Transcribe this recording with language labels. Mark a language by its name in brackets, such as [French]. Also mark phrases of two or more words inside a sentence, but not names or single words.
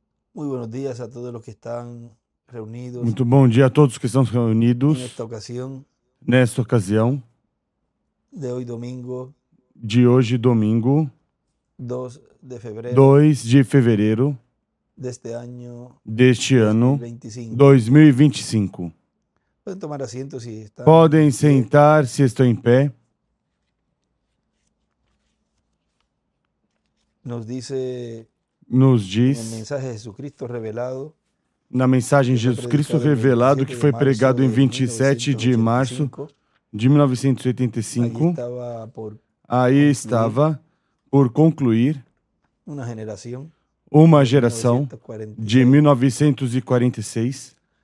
[Spanish] Muy buenos días a todos los que están reunidos [Portuguese] Muito bom dia a todos que estão [Spanish] en [Portuguese] reunidos [Spanish] esta ocasión [Portuguese] nesta ocasião [Spanish] de hoy domingo [Portuguese] de hoje, domingo, [Spanish] 2 de febrero [Portuguese] 2 de fevereiro [Spanish] deste año [Portuguese] deste ano [Spanish] 2025. [Portuguese] 2025. [Spanish] Pueden tomar asiento si están. [Portuguese] Podem sentar se estão em pé. [Spanish] Nos dice [Portuguese] Nos [Spanish] en el [Portuguese] diz [Spanish] mensaje de Jesucristo revelado [Portuguese] na mensagem Jesus Cristo revelado que foi pregado em 27 de março de 1985. Aí estava por concluir uma geração de 1946.